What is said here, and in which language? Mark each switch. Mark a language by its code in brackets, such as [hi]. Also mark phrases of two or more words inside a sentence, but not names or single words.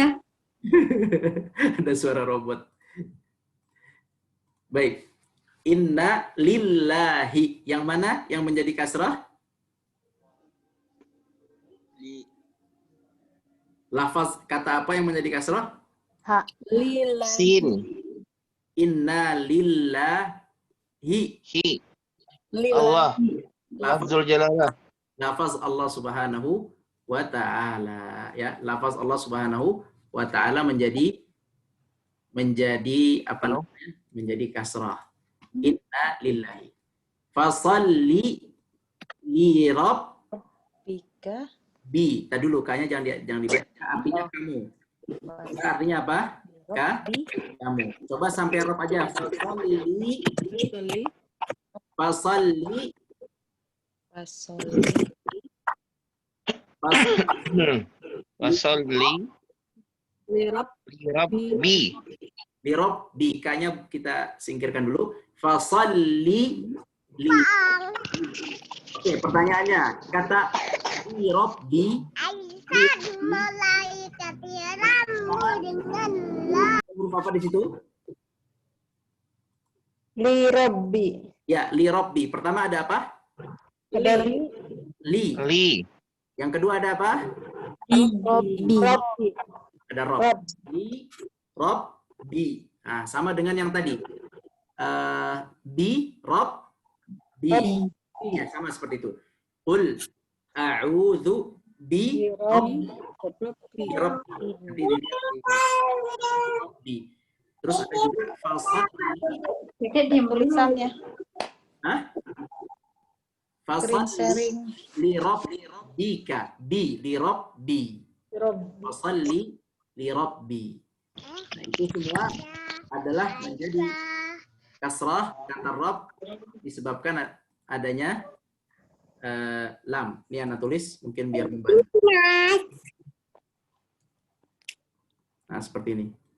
[id] Ada suara robot. Baik. [ar] إنا لله. [id] Yang mana yang menjadi kasrah? Lafaz kata apa yang menjadi kasrah? [ar] لله. Sin. إنا لله. Hi. لله. Allah. [id] Lafaz, [ar] لفظ الجلالة. لفظ الله سبحانه وتعالى. [id] Ya, lafaz [ar] الله سبحانه وتعالى [id] menjadi apa namanya? Menjadi kasrah. [ar] إنا لله فصل ل Bika. bi. [id] Tadi dulu kayaknya jangan dibaca. Artinya kamu. Ka artinya apa? Ka kamu. Coba sampai rob aja. [ar] فصل فصل. Wasalli. Rabbi. لرب. [id] Kayaknya kita singkirkan dulu. [ar] فصل ل. [id] Oke, pertanyaannya. Kata li Rabbi. Huruf apa di situ? [ar] لرب. Ya, لرب. [id] Pertama ada apa? Ada li. [ar] Li. Li. [id] Yang kedua ada apa? [ar] Rabbi. [id] Ada Rob. [ar] ل رب ب. [id] Nah, sama dengan yang tadi. [ar] ب رب ب. [id] Ya, sama seperti itu. [ar] قل أعوذ برب. [id] Nanti di. Terus ada juga fasalli. Tulisannya. Hah? [ar] فصل لربك. ب لرب فصل لرب. [id] Nah, itu semua adalah menjadi kasrah kata Rabb disebabkan adanya lam. Ini Anda tulis mungkin biar membantu. Nah, seperti ini.